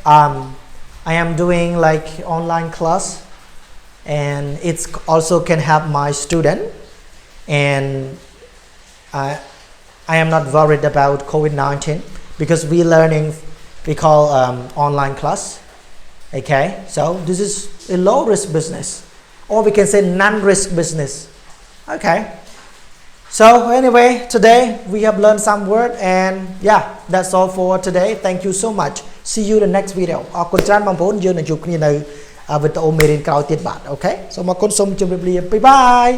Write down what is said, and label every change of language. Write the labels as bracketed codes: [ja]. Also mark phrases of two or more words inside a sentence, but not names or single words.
[en] I am doing like online class and it's also can help my student and I am not worried about COVID-19 because we learning we call online class okay so this is a low risk business or we can say non risk business okay So anyway, today we have learned some word and yeah, that's all for today. Thank you so much. See you in the next video. [km] អរគុណច្រើនបងប្អូនយើងនឹងជួបគ្នានៅវីដេអូមេរៀនក្រោយទៀតបាទអូខេសូមអរគុណសូមជម្រាបលា [en] Bye bye